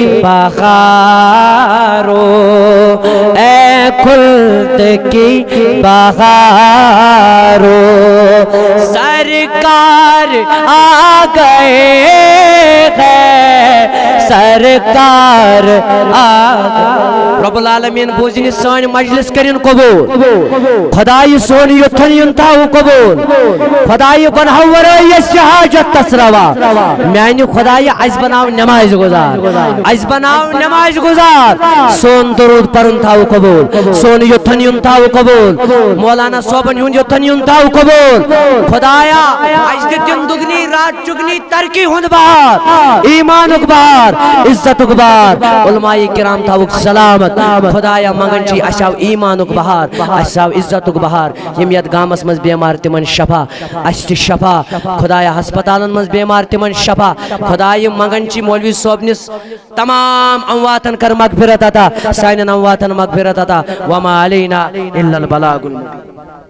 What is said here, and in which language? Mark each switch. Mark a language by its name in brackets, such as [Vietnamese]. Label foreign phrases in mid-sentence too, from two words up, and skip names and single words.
[Urdu] بہارو اے خلد کی بہارو سرکار آ گئے ہیں [Kashmiri] سرکار [Arabic] رب العالمین [Kashmiri] بوزن سان مجلس کرن قبول خدای سون یتھن ینتاو قبول خدای بناو ورائیس حاجت تسروا میانی خدای عز بناو نماز گزار عز بناو نماز گزار سون درود پرن تاو قبول سون یتھن ینتاو قبول مولانا صوبن یتھن ینتاو قبول خدایا عز دن دگنی رات چگنی ترکی ہند بہار ایمان اکبار عزت اکبار علماء کرام تاوک سلامت خدایا منگن چی اشاو ایمان اکبار اشاو عزت اکبار یمیت گامس مز بیمار تمن شفا اشت شفا خدایا ہسپتالن مز بیمار تمن شفا خدایا منگن چی مولوی صوبنس تمام امواتن کر مغفرت عطا سائنن امواتن مغفرت عطا [Arabic] وما علینا الا البلاغ المبین